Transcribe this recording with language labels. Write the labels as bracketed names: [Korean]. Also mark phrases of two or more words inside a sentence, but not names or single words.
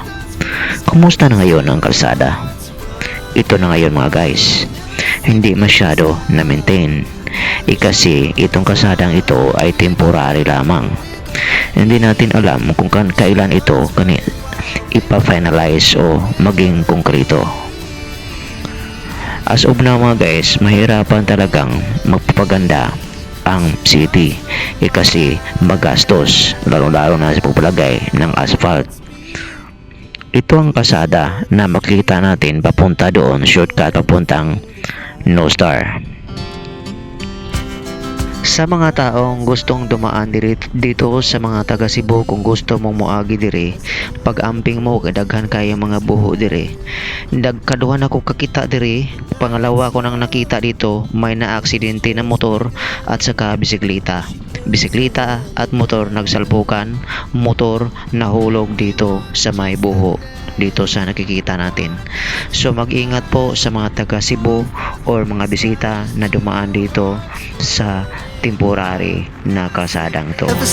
[Filipino] Kumusta na ngayon ang kalsada? Ito na ngayon mga guys, hindi masyado na-maintain. Kasi itong kalsadang ito ay temporary lamang. Hindi natin alam kung kailan ito ipa-finalize o maging konkreto. [English] As of now [Filipino] mga guys, mahirapan talagang magpapaganda ang city kasi magastos, lalo-lalo na sa pagpalagay ng asphalt. Ito ang kalsada na makikita natin papunta doon, shortcut papuntang No Star. Sa mga taong gustong dumaan dito sa mga taga Cebu, [Cebuano] kung gusto mong moagi dire, pag-amping mo kadaghan kay mga buho dire. Nagkaduhan ako kakita dire, [Filipino] pangalawa ko nang nakita dito, may naaksidente na motor at saka bisikleta. Bisikleta at motor nagsalpukan, motor nahulog dito sa may buho dito sa nakikita natin. So mag-ingat po sa mga taga Cebu or mga bisita na dumaan dito sa temporary na kalsadang to.